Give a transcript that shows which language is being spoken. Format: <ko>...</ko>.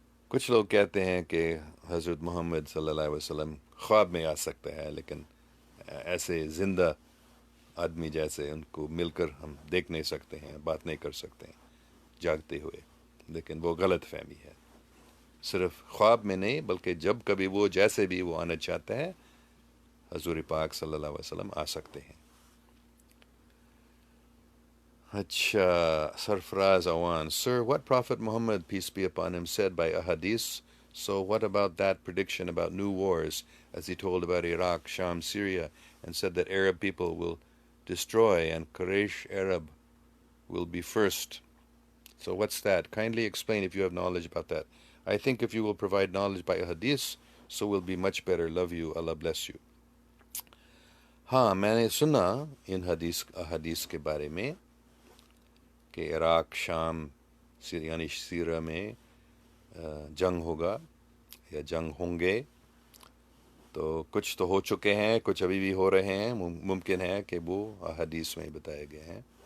<ur>کچھ لوگ کہتے ہیں کہ حضرت محمد صلی اللہ علیہ وسلم خواب میں آ سکتا ہے، لیکن ایسے زندہ آدمی جیسے ان کو مل کر ہم دیکھ نہیں سکتے ہیں، بات نہیں کر سکتے ہیں جاگتے ہوئے. لیکن وہ غلط فہمی ہے. صرف خواب میں نہیں، بلکہ جب کبھی وہ جیسے بھی وہ آنا چاہتا ہے حضور پاک صلی اللہ علیہ وسلم آ سکتے ہیں. اچھا، سرفراز Awan.</ur> <en>Sir, what Prophet Muhammad, peace be upon him, said by ahadith? So what about that prediction about new wars, as he told about Iraq, Sham, Syria, and said that Arab people will destroy and Quraysh Arab will be first? So what's that? Kindly explain if you have knowledge about that. I think if you will provide knowledge by ahadith, so will be much better. Love you. Allah bless you.</en> <ur>ہاں، میں نے سنا ان احادیث کے بارے میں کہ عراق، شام، یعنی سیریا میں جنگ ہوگا یا جنگ ہوں گے. تو کچھ تو ہو چکے ہیں، کچھ ابھی بھی ہو رہے ہیں. ممکن ہے کہ وہ احادیث میں بتائے گئے ہیں.</ur>